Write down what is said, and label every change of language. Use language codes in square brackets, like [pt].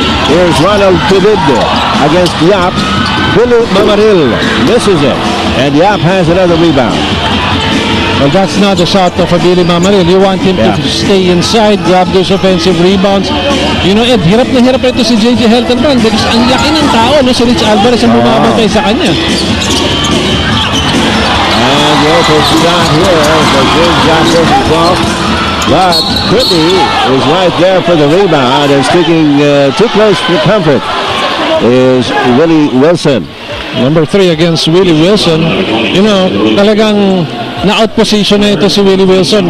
[en] Here's Ronald Tubid against Yap. Billy Mamaril misses it, and Yap has another rebound. Well, that's not the shot of Billy Mamaril. You want him to stay inside, grab those offensive rebounds. [tl] You know, Ed, hirap na hirap ito si J.J. Heltenbrand because ang laki ng tao, no? Si Rich Alvarez ang bumabantay sa kanya. [en] And the open shot here for James Johnson from 12. But Kirby is right there for the rebound, and sticking too close for comfort is Willie Wilson. Number 3 against Willie Wilson. You know, [tl] talagang na-out position na ito [en] si Willie Wilson.